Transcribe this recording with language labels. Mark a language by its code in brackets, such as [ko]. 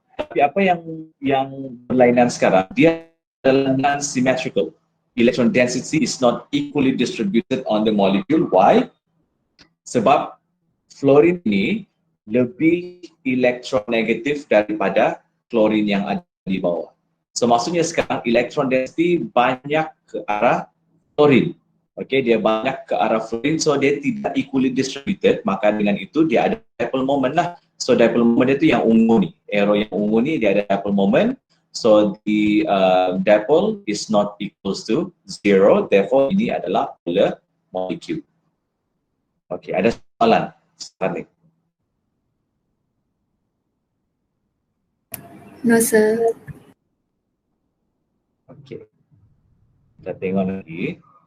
[ms] Tapi apa yang berlainan sekarang, dia adalah non-symmetrical. [en] Electron density is not equally distributed on the molecule. Why? [ms] Sebab fluorine ini lebih elektronegatif daripada klorin yang ada di bawah. So maksudnya sekarang electron density banyak ke arah fluorine. Okay, dia banyak ke arah fluorine, so dia tidak equally distributed. Maka dengan itu dia ada dipole moment lah. So dipole moment itu yang ungu ni, arrow yang ungu ni dia ada dipole moment. [en] So the dipole is not equals to 0. Therefore [ms] ini adalah polar molecule. Okay, ada soalan? Starting. [en] No, sir. [ms] Okay. Kita tengok lagi.